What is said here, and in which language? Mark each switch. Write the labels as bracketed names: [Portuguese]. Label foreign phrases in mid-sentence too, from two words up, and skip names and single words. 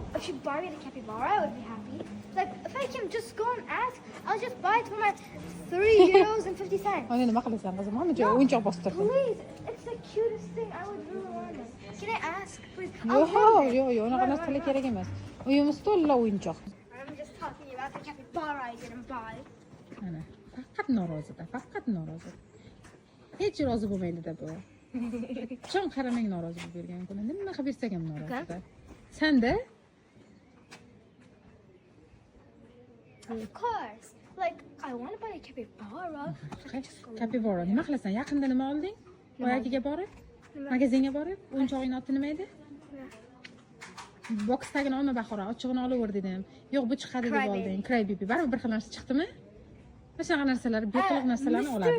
[English] she buy me the capybara, I would be happy. Like, if I can just go and ask, I'll just buy it for my €3.50. [Uzbek] Ana nima qilasan qizim? Hamma joyga o'yinchoq bostirdim. [English] Please, it's the cutest thing. I would really want it. Can I ask, please? [Uzbek] Yo'q, unaqa narsalar kerak emas. Uyimiz to'la o'yinchoq. [English] I'm just talking about the capybara I didn't buy. [Uzbek] Ana, faqat norozida, faqat norozi. Hech rozi bo'lmaydi-da bu. Chon qaramang norozi bo'lib bergan kuni. Nima qilib bersak ham norozida. Sanda? [English] Of course. Like, I want to buy a capybara. [Uzbek] Kapibara. Nima qilasan? Yaqinda nima olding? Boyagiga borib? Magazinga borib? O'yinchog'ingni otdi nima edi? Boksdagini olma Bahora, ochig'ini olaver dedim. Yo'q, bu chiqadi deb olding. [English] Cry baby. [Uzbek] Baribir bir xil narsa chiqdimi? Mana shunaqa narsalar, beqiliq narsalarni oladi.